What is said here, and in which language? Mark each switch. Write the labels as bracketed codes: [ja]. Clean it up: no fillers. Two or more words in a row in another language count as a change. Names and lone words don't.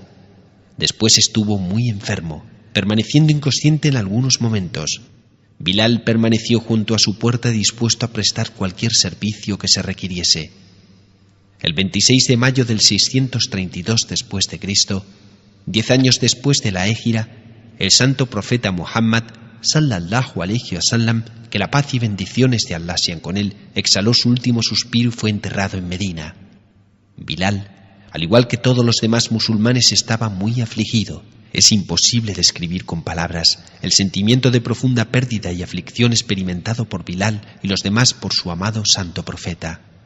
[es] Después estuvo muy enfermo, permaneciendo inconsciente en algunos momentos. Bilal permaneció junto a su puerta dispuesto a prestar cualquier servicio que se requiriese. El 26 de mayo del 632 después de Cristo, 10 años después de la Hégira, el santo profeta Muhammad, [ar] صلى الله عليه وسلم, [es] que la paz y bendiciones de Allah sean con él, exhaló su último suspiro y fue enterrado en Medina. Bilal, al igual que todos los demás musulmanes, estaba muy afligido. Es imposible describir con palabras el sentimiento de profunda pérdida y aflicción experimentado por Bilal y los demás por su amado santo profeta.